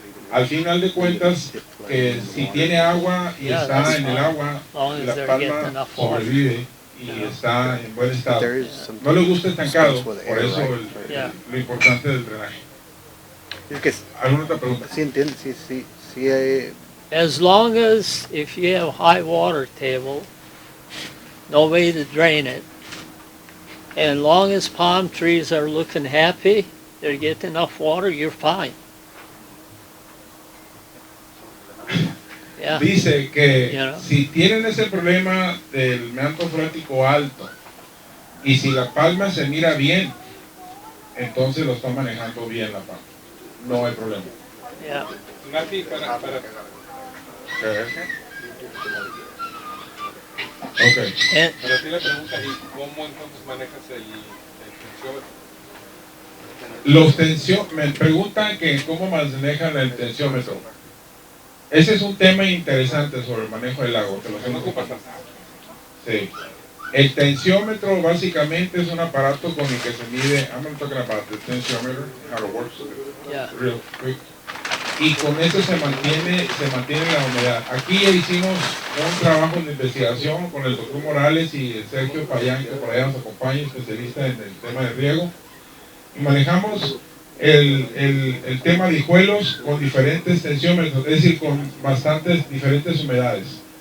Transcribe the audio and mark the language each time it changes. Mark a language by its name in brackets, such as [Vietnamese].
[Spanish] Al final de cuentas, si tiene agua y está en el agua, la palma sobrevive y está en buen estado. No le gusta estancado, por eso lo importante del drenaje. ¿Alguna otra pregunta? Sí, entiendo, sí. [English] As long as if you have high water table, no way to drain it, and long as palm trees are looking happy, they're getting enough water, you're fine. Yeah. [Spanish] Dice que si tienen ese problema del manto freático alto y si la palma se mira bien, entonces lo están manejando bien la palma. No hay problema. [English] Yeah. [Spanish] Nati, para [English] Okay. [Spanish] Para ti la pregunta, ¿y cómo entonces manejas el tensiómetro? Me preguntan que cómo manejan el tensiómetro. Ese es un tema interesante sobre el manejo del agua, que lo hacemos ocupando. Sí. El tensiómetro básicamente es un aparato con el que se mide. [English] I'm going to talk about the tensiometer, how it works, real quick. [Spanish] Y con eso se mantiene la humedad. Aquí ya hicimos un trabajo de investigación con el doctor Morales y el Sergio Payán, que por allá nos acompaña, especialista en el tema de riego. Y manejamos el tema de hijuelos con diferentes tensiómetros, es decir, con bastantes diferentes humedades.